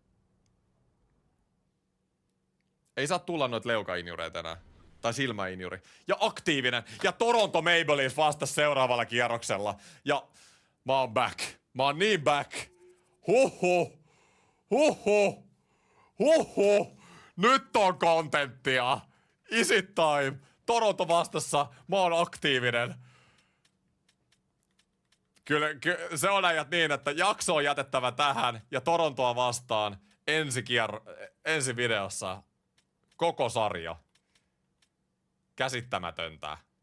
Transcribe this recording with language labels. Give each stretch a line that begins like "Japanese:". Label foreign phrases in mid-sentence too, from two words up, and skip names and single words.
Finnish: Ei saa tulla noit leukainjureita enää. Tai silmäinjuri. Ja aktiivinen. Ja Toronto Maple Leafs vasta seuraavalla kierroksella. Ja mä oon back. Mä oon niin back. Huhhuh. Nyt on kontenttia.
English: Is it time?
Finnish: Toronto vastassa. Mä oon aktiivinen. Kyllä se on ajat niin, että jakso on jätettävä tähän. Ja Torontoa vastaan ensi videossa. Koko sarja. Käsittämätöntä.